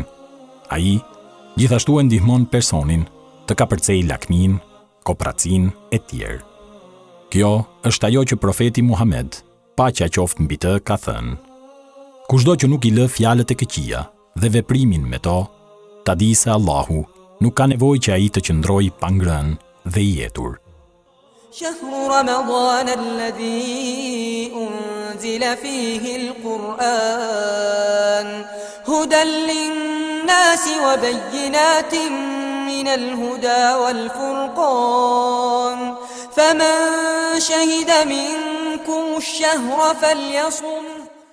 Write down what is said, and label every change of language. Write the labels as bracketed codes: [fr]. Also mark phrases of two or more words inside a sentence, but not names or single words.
[sq] Ai gjithashtu e ndihmon personin të kapërcejë lakmin, kopracin e tjerë. Kjo është ajo që profeti Muhammed, paqja qoftë mbi të, ka thënë: kushdo që nuk i lë fjalët e këqija dhe veprimin me to, ta di se Allahu nuk ka nevojë që ai të qëndrojë pa ngrënë dhe i jetur. [ar] شهر رمضان الذي أنزل فيه القرآن هدى للناس وبينات من الهدى والفرقان فمن شهد منكم الشهر فليصم